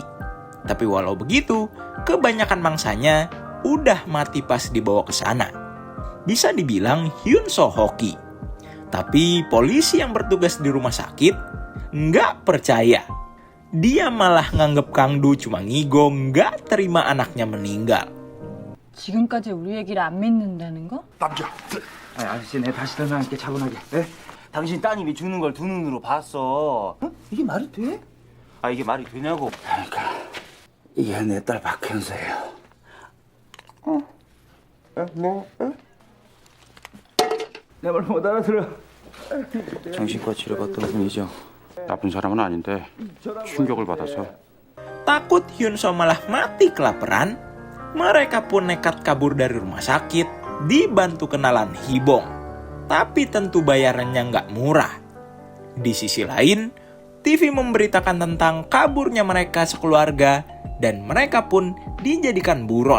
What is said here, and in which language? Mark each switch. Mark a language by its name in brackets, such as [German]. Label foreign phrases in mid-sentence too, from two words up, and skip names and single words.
[Indonesian] Tapi walau begitu, kebanyakan mangsanya udah mati pas dibawa ke sana. Bisa dibilang Hyun So hoki. Tapi polisi yang bertugas di rumah sakit nggak percaya. Dia malah nganggep Kang Du cuma ngigo nggak terima anaknya meninggal. [Korean] 지금까지 우리 얘기를 안 믿는다는 거? 남자. 아저씨, 내 다시 설명할게, 차분하게. 예? 당신 따님이 죽는 걸 두 눈으로 봤어. 어? 이게 말이 돼? 아, 이게 말이 되냐고. 그러니까 이게 내 딸 박현서예요. 내 말 못 알아들어. 정신과 치료받던 분이죠. 나쁜 사람은 아닌데 충격을 받아서. [Indonesian] Takut Hyun So malah mati kelaparan, mereka pun nekat kabur dari rumah sakit, dibantu kenalan Hibong. Tapi tentu bayarannya nggak murah. Di sisi lain, TV memberitakan tentang kaburnya mereka sekeluarga dan mereka pun dijadikan buron.